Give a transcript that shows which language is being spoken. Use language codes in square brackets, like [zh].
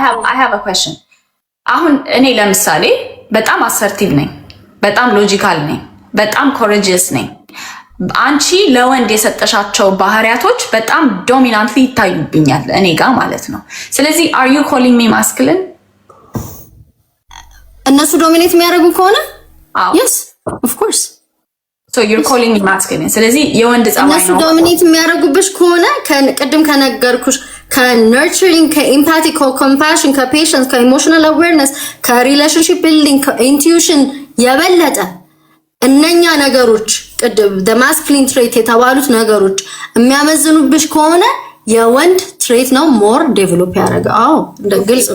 [en] I have a question [am] አሁን እኔ ለምሳሌ በጣም አሰርቲቭ ነኝ በጣም ሎጂካል ነኝ በጣም ኮሬጂየስ ነኝ አንቺ ለወንድ የሰጠሻቸው ባህሪያቶች በጣም ዶሚናንትሊ ይታዩብኛል እኔ ጋር ማለት ነው ስለዚህ [en] are you calling me masculine [am] እነሱ ዶሚኔት የሚያደርጉ ከሆነ [en] yes of course so you're calling me masculine [am] ስለዚህ የወንድ ጸባይ ነው እነሱ ዶሚኔት የሚያደርጉብሽ ከሆነ ቅድም ከነገርኩሽ ከነርቸሪንግ ከኢምፓቲ ከኮምፓሽን ከፔሽንስ ከኢሞሽናል አዌርነስ ከሪሌሽንሺፕ ቢልዲንግ ከኢንቱዊሽን የበለጠ እነኛ ነገሮች ቅድም [en] the masculine trait [am] የተባሉት ነገሮች የሚያመዝኑብሽ ከሆነ የወንድ ትሬት ነው [en] ሞር ዴቨሎፕ [am] ያደርጋው እንደግልጽ